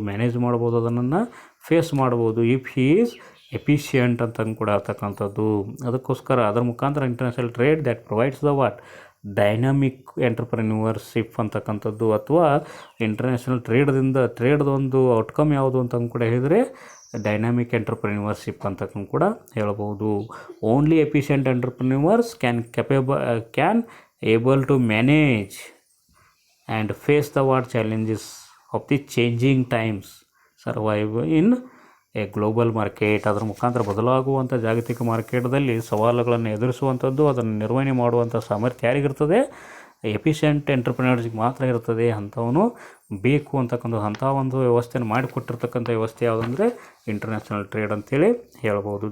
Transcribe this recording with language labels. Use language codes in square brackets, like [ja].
[kn] Manage ಮಾಡ್ಬೋದು, ಅದನ್ನು face ಮಾಡ್ಬೋದು [en] if he is efficient [kn] ಅಂತ ಕೂಡ ಹೇಳ್ತಕ್ಕಂಥದ್ದು. ಅದಕ್ಕೋಸ್ಕರ ಅದರ ಮುಖಾಂತರ [en] international trade that provides the dynamic entrepreneurship [kn] ಅಂತಕ್ಕಂಥದ್ದು, ಅಥವಾ ಇಂಟರ್ನ್ಯಾಷನಲ್ ಟ್ರೇಡ್ದೊಂದು ಔಟ್ಕಮ್ ಯಾವುದು ಅಂತ ಕೂಡ ಹೇಳಿದರೆ ಡೈನಾಮಿಕ್ ಎಂಟರ್ಪ್ರೆನ್ಯೂರ್ಶಿಪ್ ಅಂತ ಕೂಡ ಹೇಳ್ಬೋದು. [en] Only efficient entrepreneurs can able to manage and face the challenges of the changing times, survive in a global market. [kn] ಅದರ ಮುಖಾಂತರ ಬದಲಾಗುವಂಥ ಜಾಗತಿಕ ಮಾರ್ಕೆಟ್ದಲ್ಲಿ ಸವಾಲುಗಳನ್ನು ಎದುರಿಸುವಂಥದ್ದು, ಅದನ್ನು ನಿರ್ವಹಣೆ ಮಾಡುವಂಥ ಸಾಮರ್ಥ್ಯ ಯಾರಿಗಿರ್ತದೆ, ಎಫಿಷಿಯಂಟ್ ಎಂಟರ್ಪ್ರೆನ್ಯೂರ್ಸ್ಗೆ ಮಾತ್ರ ಇರ್ತದೆ. ಅಂಥವನು ಬೇಕು ಅಂತಕ್ಕಂಥ ಅಂಥ ಒಂದು ವ್ಯವಸ್ಥೆಯನ್ನು ಮಾಡಿಕೊಟ್ಟಿರ್ತಕ್ಕಂಥ ವ್ಯವಸ್ಥೆ ಯಾವುದಂದರೆ ಇಂಟರ್ನ್ಯಾಷನಲ್ ಟ್ರೇಡ್ ಅಂತೇಳಿ ಹೇಳ್ಬೋದು.